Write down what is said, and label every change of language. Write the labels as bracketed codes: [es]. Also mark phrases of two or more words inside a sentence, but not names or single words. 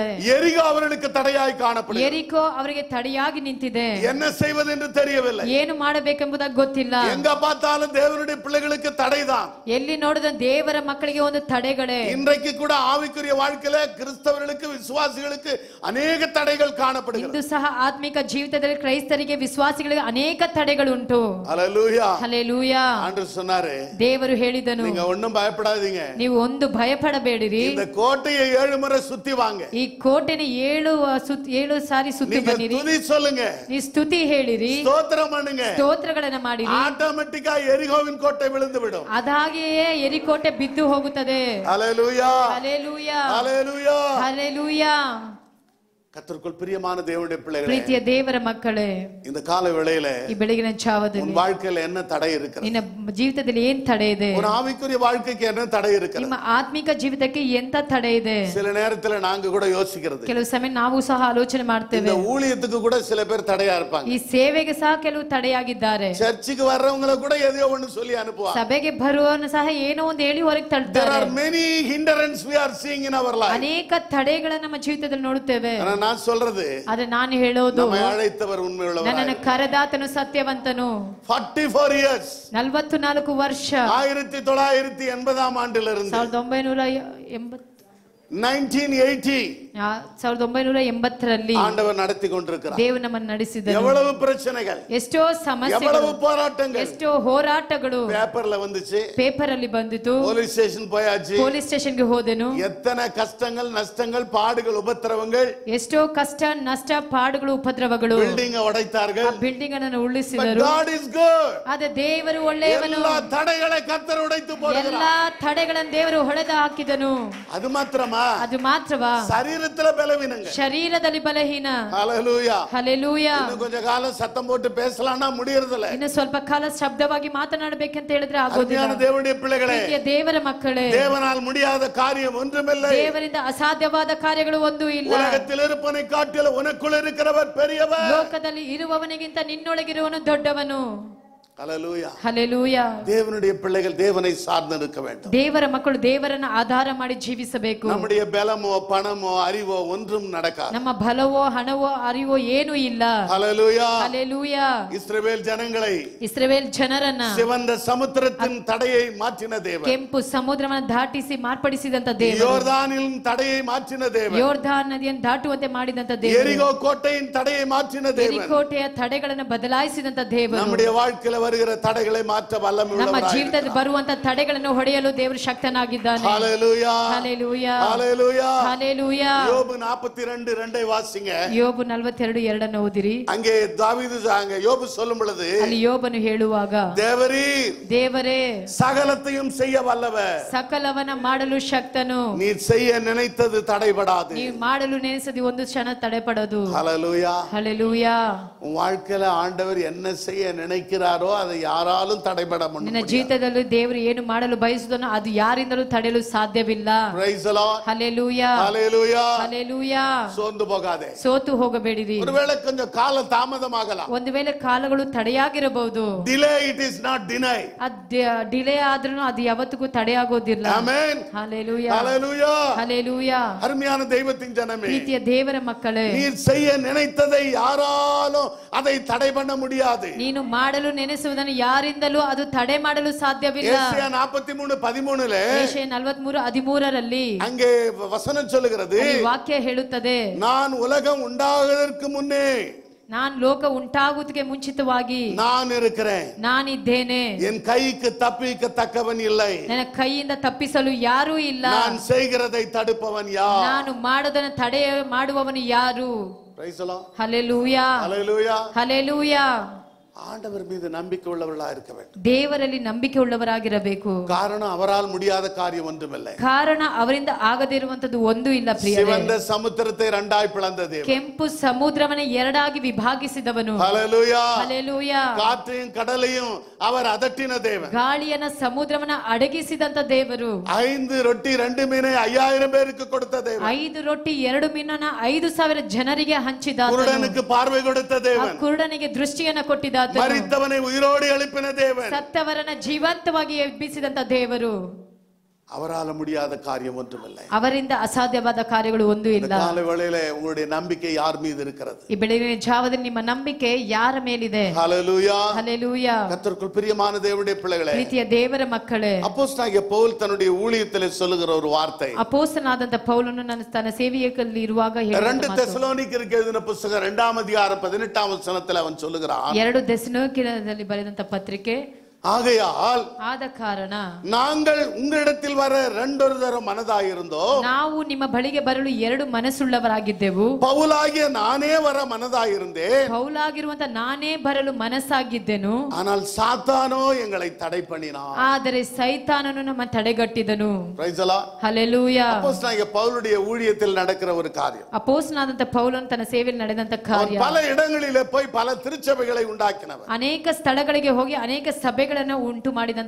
[ta] எரிகோ அவர்களுக்கு தடையாய் காணப்படுகிறது. [kn] ಎರಿಕೋ ಅವರಿಗೆ ತಡೆಯಾಗಿ ನಿಂತಿದೆ. [ta] என்ன செய்வது என்று தெரியவில்லை. [kn] ಏನು ಮಾಡಬೇಕೆಂಬುದಾಗಿ ಗೊತ್ತಿಲ್ಲ. [ta] எங்க பார்த்தாலும் தேவனுடைய பிள்ளைகளுக்கு தடைதான். [kn] ಎಲ್ಲಿ ನೋಡಿದ ದೇವರ ಮಕ್ಕಳಿಗೆ ಒಂದು ತಡೆಗಳೇ. [ta] இன்றைக்கு கூட ஆவிக்குரிய வாழ்க்கையில கிறிஸ்தவர்களுக்கு விசுவாசிகளுக்கு அநேக தடைகள் காணப்படுகிறது. [kn] ಇಂದು ಸಹ ಆತ್ಮಿಕ ಜೀವಿತದಲ್ಲಿ ಕ್ರೈಸ್ತರಿಗೆ ವಿಶ್ವಾಸಿಗಳಿಗೆ ಅನೇಕ ತಡೆಗಳುಂಟು. [ta] ஹல்லேலூயா. [kn] ಹಲ್ಲೆಲೂಯಾ. [ta] ஆண்டவர் சொன்னாரு, [kn] ದೇವರು ಹೇಳಿದನು, [ta] நீங்க ஒண்ணும் பயப்படாதீங்க. [kn] ನೀವು ಒಂದು ಭಯಪಡಬೇಡಿರಿ. [ta] இந்த கோட்டையை 7 முறை சுத்தி வாங்க. [kn] ಈ ಕೋಟೆನ 7 ಸಾರಿ ಸುತ್ತಿ ಬನ್ನಿರಿ. [ta] துதி சொல்லுங்க. [kn] ನೀವು ಸ್ತುತಿ ಹೇಳಿರಿ. [ta] ஸ்தோத்திரம் பண்ணுங்க. [kn] ಸ್ತೋತ್ರಗಳನ್ನ ಮಾಡಿರಿ. [ta] ஆட்டோமேட்டிக்கா எரிகோவின் கோட்டை விழுந்து விடும். [kn] ಅದಾಗಿಯೇ ಎರಿಕೋಟೆ ಬಿದ್ದು ಹೋಗುತ್ತದೆ. [ta] ஹல்லேலூயா. [kn] ಹಲ್ಲೆಲೂಯಾ. [ta] ஹல்லேலூயா. [kn] ಹಲ್ಲೆಲೂಯಾ. [ta] கர்த்தருக்குள் பிரியமான தேவனுடைய பிள்ளைகளே, [kn] ಪ್ರೀತಿಯ ದೇವರ ಮಕ್ಕಳೇ, [ta] இந்த கால வேளையில [kn] ಈ ಬೆಳಗಿನ ಜಾವದಲ್ಲಿ [ta] உன் வாழ்க்கையில என்ன தடை இருக்கிறது? [kn] ನಿನ್ನ ಜೀವಿತದಲ್ಲಿ ಏನ್ ತಡೆ ಇದೆ? [ta] உன் ஆவிக்குரிய வாழ்க்கைக்கு என்ன தடை இருக்கிறது? [kn] ನಿಮ್ಮ ಆತ್ಮಿಕ ಜೀವಿತಕ್ಕೆ ಎಂತ ತಡೆ ಇದೆ? [ta] சில நேரத்துல நாங்க கூட யோசிக்கிறது, [kn] ಕೆಲವು ಸಮಯ ನಾವು ಸಹ ಆಲೋಚನೆ ಮಾಡ್ತೇವೆ. [ta] இந்த ஊழியத்துக்கு கூட சில பேர் தடையா இருப்பாங்க. [kn] ಈ ಸೇವೆಗೆ ಸಹ ಕೆಲವು ತಡೆಯಾಗಿದ್ದಾರೆ. [ta] சர்ச்சுக்கு வர்றவங்கள கூட எதையோ ஒன்னு சொல்லி அனுப்புவாங்க. [kn] ಸಭೆಗೆ ಬರುವವನು ಸಹ ಏನೋ ಒಂದು ಹೇಳಿ ಹೊರಗೆ [en] There [kn] ತಳ್ತಾರೆ. [en] are many hindrances we are seeing in our life. [kn] ಅನೇಕ ತಡೆಗಳನ್ನ ನಮ್ಮ ಜೀವಿತದಲ್ಲಿ ನೋಡುತ್ತೇವೆ. [ta] நான் சொல்றது, [kn] ಆದ್ರೆ ನಾನು ಹೇಳೋದು, [ta] நம்மை அழைத்தவர் உண்மையுள்ளவர். [kn] ನನ್ನನ್ನು ಕರೆದಾತನು ಸತ್ಯವಂತನು. [en] 44 years [kn] 44 ವರ್ಷ [ta] 1980 ஆண்டிலிருந்து [kn] 1980 1980 1980ರಲ್ಲಿ [ta] ஆண்டவர் நடத்தி கொண்டிருக்கிறார். [kn] ದೇವರು ನಮ್ಮನ್ನು ನಡೆಸಿದನು. [ta] எவ்வளவு பிரச்சனைகள், [kn] ಎಷ್ಟೋ ಸಮಸ್ಯೆಗಳು, [ta] எவ்வளவு போராட்டங்கள் [kn] ಎಷ್ಟೋ ಹೋರಾಟಗಳು [ta] பேப்பர்ல வந்துச்சு. [kn] ಪೇಪರ್ ಅಲ್ಲಿ ಬಂದಿತು. [en] police station [ta] போயாச்சு. [en] police station [kn] ಹೋದೆನು. [ta] எத்தனை கஷ்டங்கள், நஷ்டங்கள், பாடுகள், உபத்திரவங்கள். [kn] ಎಷ್ಟೋ ಕಷ್ಟ, ನಷ್ಟ, ಪಾಡುಗಳು, ಉಪದ್ರವಗಳು. [ta] பில்டிங் உடைத்தார்கள். [kn] ಬಿಲ್ಡಿಂಗ್ ಅನ್ನು ಉರುಳಿಸಿದರು. [en] God is good. [kn] ಆದ್ರೆ ದೇವರು ಒಳ್ಳೆಯವನು. [ta] எல்லா தடைகளை கர்த்தர் உடைத்து போடுகிறார். [kn] ಎಲ್ಲಾ ತಡೆಗಳನ್ನು ದೇವರು ಹೊಡೆದು ಹಾಕಿದನು. [ta] அது மாத்திரமா, [kn] ಅದು ಮಾತ್ರವಾ, [ta] சரீரத்துல பலவீனங்கள், [kn] ಶರೀರದಲ್ಲಿ ಬಲಹೀನ. [ta] ஹல்லேலூயா. [kn] ಹಲ್ಲೆಲೂಯಾ. [ta] இன்னும் கொஞ்ச காலம் சத்தம் போட்டு பேசலாம்னா முடியறதில்ல. [kn] ಇನ್ನು ಸ್ವಲ್ಪ ಕಾಲ ಶಬ್ದವಾಗಿ ಮಾತನಾಡಬೇಕಂತ ಹೇಳಿದ್ರೆ ಆಗೋದಿಲ್ಲ. [ta] அருமையான தேவனுடைய பிள்ளைகளே, [kn] ಪ್ರೀತಿಯ ದೇವರ ಮಕ್ಕಳೇ, [ta] தேவனால் முடியாத காரியம் ஒன்றுமில்லை. [kn] ದೇವರಿಂದ ಅಸಾಧ್ಯವಾದ ಕಾರ್ಯಗಳು ಒಂದೂ ಇಲ್ಲ. [ta] உலகத்தில் இருப்பவனை காட்டிலும் உனக்குள் இருக்கிறவர் பெரியவர். [kn] ಲೋಕದಲ್ಲಿ ಇರುವವನಿಗಿಂತ ನಿನ್ನೊಳಗಿರುವವನು ದೊಡ್ಡವನು. [ta] ஹல்லேலூயா. [kn] ಹಲ್ಲೆಲೂಯಾ. [ta] தேவனுடைய பிள்ளைகள் தேவனை சார்ந்து இருக்க வேண்டும். [kn] ದೇವರ ಮಕ್ಕಳು ದೇವರನ್ನು ಆಧಾರ ಮಾಡಿ ಜೀವಿಸಬೇಕು. [ta] நம்முடைய பலமோ பணமோ அறிவோ ஒன்றும் நடக்காது. [kn] ನಮ್ಮ ಬಲವೋ ಹಣವೋ ಅರಿವೋ ಏನೂ ಇಲ್ಲ. [ta] ஹல்லேலூயா. [kn] ಹಲ್ಲೆಲೂಯಾ. [ta] இஸ்ரவேல் ஜனங்களை, [kn] ಇಸ್ರಾಯೇಲ್ ಜನರನ್ನ [ta] சிவந்த சமுத்திரத்தின் தடையை மாற்றின தேவன், [kn] ಕೆಂಪು ಸಮುದ್ರವನ್ನು ದಾಟಿಸಿ ಮಾರ್ಪಡಿಸಿದಂತ ದೇವರು, [ta] யோர்தானின் தடையை மாற்றின தேவன், [kn] ಯೋರ್ದಾನ್ ನದಿಯನ್ನು ದಾಟುವಂತೆ ಮಾಡಿದಂತ ದೇವರು, [ta] எரிகோ கோட்டையின் தடையை மாற்றின தேவன், [kn] ಎರಿಕೋಟೆಯ ತಡೆಗಳನ್ನು ಬದಲಾಯಿಸಿದಂತ ದೇವರು, [ta] நம்முடைய வாழ்க்கையில வருகிற தடைகளை மாற்ற வல்லமை [kn] ನಮ್ಮ [ta] உள்ளவராய் [kn] ಜೀವಿತದಲ್ಲಿ ಬರುವಂತ ತಡೆಗಳನ್ನು ಹೊಡೆಯಲು ದೇವರು ಶಕ್ತನಾಗಿದ್ದಾನೆ. [ta] ஹல்லேலூயா. [kn] ಹಲ್ಲೆಲೂಯಾ. [ta] ஹல்லேலூயா. [kn] ಹಲ್ಲೆಲೂಯಾ. [ta] யோபு 42:2 வாசிங்க. [kn] ಯೋಬು 42:2 ಓದಿರಿ. [ta] அங்கே தாவீது அங்க யோபு சொல்லும் பொழுது, [kn] ಅಲ್ಲಿ ಯೋಬನು ಹೇಳುವಾಗ, ದೇವರೇ [ta] சகலத்தையும் செய்ய வல்லவர், [kn] ಸಕಲವನ್ನ ಮಾಡಲು ಶಕ್ತನು, [ta] நீ செய்ய நினைத்தது தடைபடாது. [kn] ನೀವು ಮಾಡಲು ನೆನೆಸದಿ ಒಂದು ಕ್ಷಣ ತಡೆಪಡದು. [ta] ஹல்லேலூயா. [kn] ಹಲ್ಲೆಲೂಯಾ. [ta] உன் வாழ்க்கையில ஆண்டவர் என்ன செய்ய நினைக்கிறாரோ அதை யாராலும் தடைபட [kn] ನಿನ್ನ ಜೀವಿತದಲ್ಲಿ ದೇವರು ಏನು ಮಾಡಲು ಬಯಸುವುದನ್ನು ಅದು ಯಾರಿಂದಲೂ ತಡೆಯಲು ಸಾಧ್ಯವಿಲ್ಲ. [en] Praise the Lord. Hallelujah. Hallelujah. Hallelujah. [ta] சோர்ந்து போகாதே. [kn] ಸೋತು ಹೋಗಬೇಡಿರಿ. [ta] ஒருவேளை கொஞ்சம் ಕಾಲ ತಾಮದಮಾಗலாம். [kn] ಒಂದು ವೇಳೆ ಕಾಲಗಳು ತಡೆಯಾಗಿರಬಹುದು. [en] Delay it is not deny. [kn] ಡಿಲೇ ಆದ್ರೂ ಅದು ಯಾವತ್ತಿಗೂ ತಡೆಯಾಗೋದಿಲ್ಲ. [en] Amen. Hallelujah. Hallelujah. Hallelujah. [ta] அருமையான தெய்வத்தின் ஜனமே, [kn] ಪ್ರೀತಿಯ ದೇವರ ಮಕ್ಕಳೇ, [ta] நீர் செய்ய நினைத்ததை யாராலும் அதை தடை பண்ண முடியாது. [kn] ನೀನು ಮಾಡಲು ನೆನೆಸುವುದನ್ನು ಯಾರಿಂದಲೂ ಅದು ತಡೆ ಮಾಡಲು ಸಾಧ್ಯವಿಲ್ಲ. [ta] ஏசாயா 43:13 [kn] ಯೆಶಾಯ 43:13 [ta] அங்கே வசனம் சொல்லுகிறது, [kn] ವಾಕ್ಯ ಹೇಳುತ್ತದೆ, [ta] நான் உலகம் உண்டாகுவதற்கு முன்னே [kn] ನಾನು ಲೋಕ ಉಂಟಾಗುವುದಕ್ಕೆ ಮುಂಚಿತವಾಗಿ [ta] நான் இருக்கிறேன், [kn] ನಾನಿದ್ದೇನೆ, [ta] என் கைக்கு தப்பிக்கத்தக்கவன் இல்லை, [kn] ನನ್ನ ಕೈಯಿಂದ ತಪ್ಪಿಸಲು ಯಾರೂ ಇಲ್ಲ, [ta] நான் செய்கிறதை தடுப்பவன் யார், [kn] ನಾನು ಮಾಡದನ್ನು ತಡೆ ಮಾಡುವವನು ಯಾರು. [en] Praise the Lord. [kn] ಹಲ್ಲೆಲೂಯಾ. [en] Hallelujah. [kn] ಹಲ್ಲೆಲೂಯಾ. [ta] ஆண்டவர் மீது நம்பிக்கை உள்ளவர்களா இருக்க வேண்டும். [kn] ದೇವರಲ್ಲಿ ನಂಬಿಕೆ ಉಳ್ಳವರಾಗಿರಬೇಕು. [ta] காரணம் அவரால் முடியாத காரியம் ஒன்றுமில்லை. [kn] ಕಾರಣ ಅವರಿಂದ ಆಗದಿರುವಂತದ್ದು ಒಂದು ಇಲ್ಲ ಪ್ರಿಯರೇ. [ta] சிவந்த சமுத்திரத்தை இரண்டாய் பிளந்த தேவன், [kn] ಕೆಂಪು ಸಮುದ್ರವನ್ನು ಎರಡಾಗಿ ವಿಭಾಗಿಸಿದವನು. [ta] ஹல்லேலூயா. [kn] ಹಲ್ಲೆಲೂಯಾ. [ta] காற்றையும் கடலையும் அவர் அதட்டின தேவன், [kn] ಗಾಳಿಯನ್ನ ಸಮುದ್ರವನ್ನ ಅಡಗಿಸಿದಂತ ದೇವರು, [ta] 5 ரொட்டி 2 மீனை 5000 பேருக்கு கொடுத்த தேவன், [kn] 5 ರೊಟ್ಟಿ 2 ಮೀನನ್ನ 5000 ಜನರಿಗೆ ಹಂಚಿದ, [ta] குருடனுக்கு பார்வை கொடுத்த தேவன், [kn] ಕುರುಡನಿಗೆ ದೃಷ್ಟಿಯನ್ನ ಕೊಟ್ಟಿದ್ದ, [ta] மரித்தவனை உயிரோடு எழுப்பின தேவன், [kn] ಸತ್ತವರನ್ನ ಜೀವಂತವಾಗಿ ಎಬ್ಬಿಸಿದಂತ ದೇವರು, [ta] அவரால் முடியாத காரியம் ஒன்றுமில்லை. [kn] ಅವರಿಂದ ಅಸಾಧ್ಯವಾದ ಕಾರ್ಯಗಳು ಒಂದು ಇಲ್ಲ. [ta] காலை வேளையிலே உங்களுடைய நம்பிக்கை யார் மீது இருக்கிறது? [kn] ಈ ಬೆಳಗಿನ ಜಾವದಲ್ಲಿ ನಿಮ್ಮ ನಂಬಿಕೆ ಯಾರ ಮೇಲಿದೆ? [ta] ஹல்லேலூயா. [kn] ಹಲ್ಲೆಲೂಯಾ. [ta] கர்த்தருக்குள் பிரியமான தேவனுடைய பிள்ளைகளே, [kn] ಪ್ರೀತಿಯ ದೇವರ ಮಕ್ಕಳೇ, [ta] அப்போஸ்தலனாகிய பவுல் தன்னுடைய ஊழியத்திலே சொல்லுகிற ஒரு வார்த்தை, [kn] ಅಪೊಸ್ತಲನಾದಂತ ಪೌಲನು ತನ್ನ ಸೇವೆಯಲ್ಲಿ ಇರುವಾಗ ಹೇಳಿದ [ta] 2 தெசலோனிக்கருக்கு எழுதின புத்தகம் 2ஆம் அதிகாரம் 18ஆம் வசனத்தில் அவன் சொல்லுகிறான், [kn] 2 தெசலோனிಕರಲ್ಲಿ ಬರೆದಂತ ಪತ್ರಿಕೆ, [ta] ஆகையால் [kn] ಆದ ಕಾರಣ [ta] நாங்கள் உங்களிடத்தில் வர 2 தரம் மனதாயிருந்தோம், [kn] ನಾವು ನಿಮ್ಮ ಬಳಿಗೆ ಬರಲು 2 ಮನಸ್ಸುಳ್ಳವರಾಗಿದ್ದೆವು, [ta] பவுலாகிய நானே வர மனதாயிருந்தேன், [kn] ಪೌಲಾಗಿರುವಂತ ನಾನೇ ಬರಲು ಮನಸ್ಸಾಗಿದ್ದೆನು, [ta] ஆனால் சாத்தானோ எங்களை தடை பண்ணினான். [kn] ಆದರೆ ಸೈತಾನನು ನಮ್ಮ ತಡೆಗಟ್ಟಿದನು. [en] Praise the Lord. [kn] ಹಲ್ಲೆಲೂಯಾ. [ta] அப்போஸ்தலனாகிய பவுலுடைய ஊழியத்தில் நடக்கிற ஒரு காரியம், [kn] ಅಪೊಸ್ತಲನಾದಂತ ಪೌಲನು ತನ್ನ ಸೇವೆಯಲ್ಲಿ ನಡೆದಂತ [ta] அவன் [kn] ಕಾರ್ಯ, [ta] பல இடங்களிலே போய் பல திருச்சபைகளை உண்டாக்கினவர், [kn] ಅನೇಕ ಸ್ಥಳಗಳಿಗೆ ಹೋಗಿ ಅನೇಕ ಸಭೆಗಳನ್ನು ಉಂಟು ಮಾಡಿದಂತ,